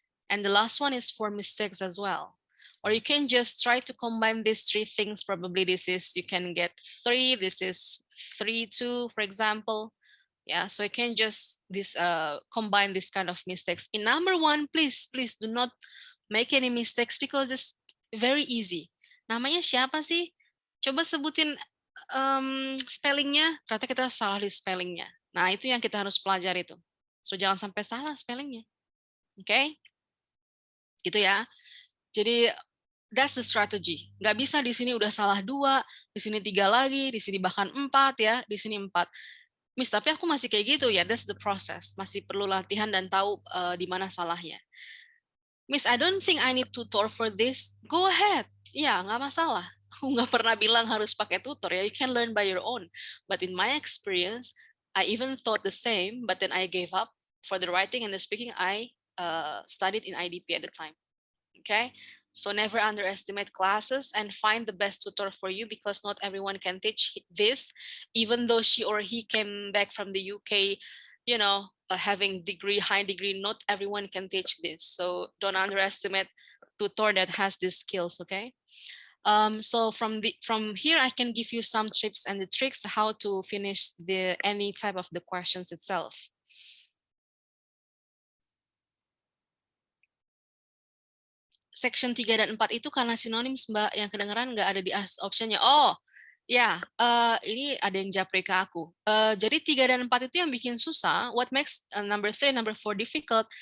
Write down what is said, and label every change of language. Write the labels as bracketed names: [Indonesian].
[English] And the last one is 4 mistakes as well. Or you can just try to combine these 3 things. Probably this is, you can get 3, this is 3, 2, for example. Yeah, so you can just combine this kind of mistakes. In number 1, please do not make any mistakes because it's very easy. [Indonesian] Namanya siapa sih? Coba sebutin spellingnya, ternyata kita salah di spellingnya. Nah, itu yang kita harus pelajari tuh. [English] So, [Indonesian] jangan sampai salah spellingnya. Oke? Gitu ya. Jadi, [English] that's the strategy. [Indonesian] Nggak bisa di sini udah salah 2, di sini 3 lagi, di sini bahkan 4 ya, di sini 4. Miss, tapi aku masih kayak gitu ya, [English] that's the process. [Indonesian] Masih perlu latihan dan tahu di mana salahnya. [English] Miss, I don't think I need tutor for this. Go ahead. [Indonesian] Ya, nggak masalah. Aku nggak pernah bilang harus pakai tutor ya. [English] You can learn by your own. But in my experience, I even thought the same, but then I gave up. For the writing and the speaking, I studied in IDP at the time. Okay? So never underestimate classes and find the best tutor for you because not everyone can teach this. Even though she or he came back from the UK, you know, having high degree, not everyone can teach this. So don't underestimate tutor that has these skills, okay? So from here, I can give you some tips and the tricks how to finish any type of the questions itself. [Indonesian] Section 3 dan 4 itu karena sinonim, Mbak, yang kedengeran nggak ada di optionnya. Oh, ya, ini ada yang japri ke aku. Jadi 3 dan 4 itu yang bikin susah. [English] What makes number 3 and number 4 difficult?